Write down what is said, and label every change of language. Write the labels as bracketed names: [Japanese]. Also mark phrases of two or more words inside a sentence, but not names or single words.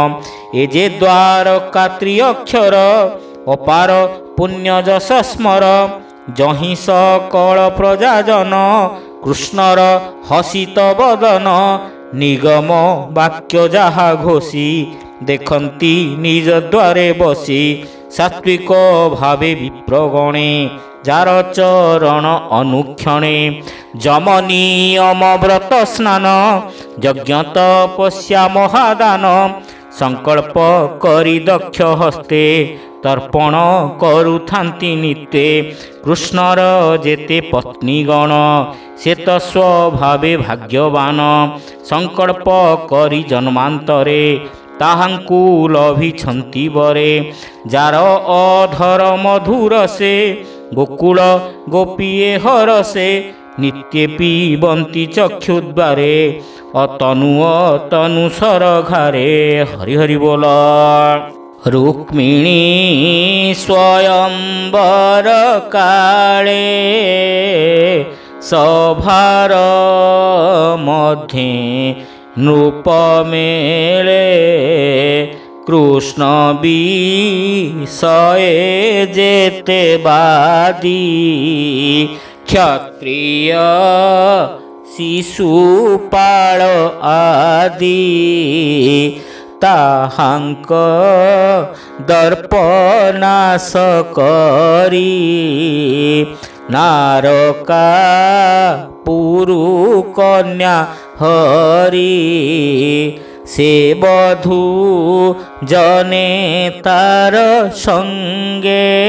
[Odia] ଏ ଯେ ଦ୍ୱାରକା ତ୍ରିଅକ୍ଷର ଅପାର ପୁଣ୍ୟ ଯଶ ସ୍ମର। ଯହିଁ ସକଳ ପ୍ରଜାଜନ କୃଷ୍ଣର ହସିତ ବଦନ। ନିଗମ ବାକ୍ୟ ଯାହା ଘୋଷି ଦେଖନ୍ତି ନିଜ ଦ୍ୱାରେ ବସି। ସାତ୍ୱିକ ଭାବେ ବିପ୍ରଗଣେ ଯାର ଚରଣ ଅନୁକ୍ଷଣେ ଯମନିୟମ ବ୍ରତ ସ୍ନାନ ଯଜ୍ଞ ତପସ୍ୟା ମହାଦାନ ସଂକଳ୍ପ କରି ଦକ୍ଷ ହସ୍ତେ ତର୍ପଣ କରୁଥାନ୍ତି ନିତ୍ୟେ କୃଷ୍ଣର ଯେତେ ପତ୍ନୀଗଣ ସେ ତୋ ସ୍ୱଭାବେ ଭାଗ୍ୟବାନ ସଂକଳ୍ପ କରି ଜନ୍ମାନ୍ତରେ ତାହାଙ୍କୁ ଲଭିଛନ୍ତି ବରେ ଯାର ଅଧର ମଧୁର ସେ ଗୋକୁଳ ଗୋପୀଏ ହରଷେ ନିତ୍ୟେ ପିବନ୍ତି ଚକ୍ଷୁଦ୍ୱାରେ ଅତନୁ ଅତନୁ ସରଘାରେ ହରି ହରି ବୋଲ। ରୁକ୍ମିଣୀ ସ୍ୱୟମ୍ବର କାଳେ ସଭାର ମଧ୍ୟେ ନୃପ ମେଳେ କୃଷ୍ଣ ବିଷୟେ ଯେତେ ବାଦୀ କ୍ଷତ୍ରିୟ ଶିଶୁପାଳ ଆଦି ତାହାଙ୍କ ଦର୍ପନାଶ କରି ନାରକା ପୁରୁ କନ୍ୟା ହରି ସେ ବଧୂ ଜନେ ତାର ସଙ୍ଗେ